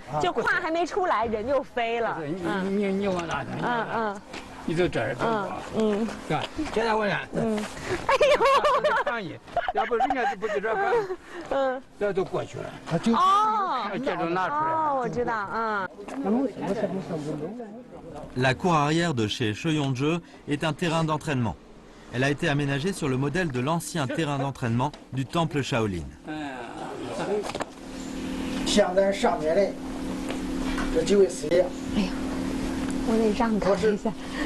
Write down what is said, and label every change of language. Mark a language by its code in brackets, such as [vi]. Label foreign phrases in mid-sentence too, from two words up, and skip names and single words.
[zh] 就胯还没出来，人就飞了。你往哪去？你就这儿走吧。看，现在我看。哎呦！看你，要不人家就不在这看。这都过去了。接着拿出来。我知道。 [fr] La cour arrière de chez Shoyonje est un terrain d'entraînement. Elle a été aménagée sur le modèle de l'ancien terrain d'entraînement du temple Shaolin. [zh] 像咱上面的这几位师爷，哎呀，我得让开一下。